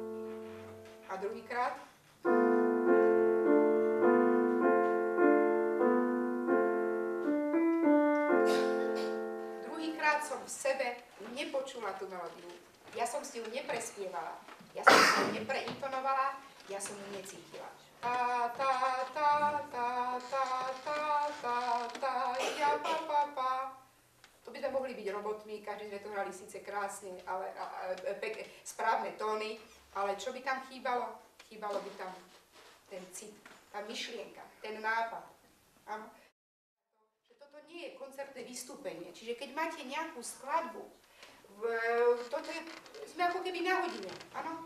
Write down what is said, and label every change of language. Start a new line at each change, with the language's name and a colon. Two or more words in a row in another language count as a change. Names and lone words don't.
Slovak: A druhýkrát. v sebe nepočula tú melódiu. Ja som si ju neprespievala. Ja som si ju nepreintonovala. Ja som ju necítila. Ta, ta, ta, ta, ta, ta, ta, ta, ja, pa, pa, pa. To by sme mohli byť robotmi, každý sme to hrali síce krásne, ale správne tóny, ale čo by tam chýbalo? Chýbalo by tam ten cit, tá myšlienka, ten nápad. Áno. Že toto nie je koncertné vystúpenie, čiže keď máte nejakú skladbu, sme ako keby na hodine, áno?